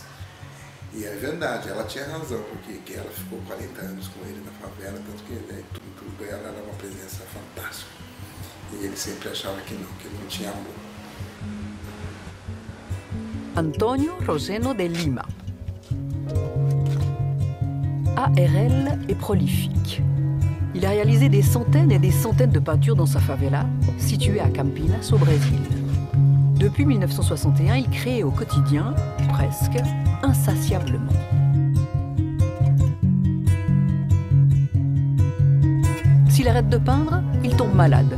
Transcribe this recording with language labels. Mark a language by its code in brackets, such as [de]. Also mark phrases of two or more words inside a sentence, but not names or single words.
[pt] E é verdade, ela tinha razão, porque ela ficou 40 anos com ele na favela, tanto que tudo ela era uma presença fantástica. E ele sempre achava que não tinha amor. Antonio Roseno de Lima. [fr] ARL est prolifique. Il a réalisé des centaines et des centaines de peintures dans sa favela, située à Campinas, au Brésil. Depuis 1961, il crée au quotidien, presque, insatiablement. S'il arrête de peindre, il tombe malade.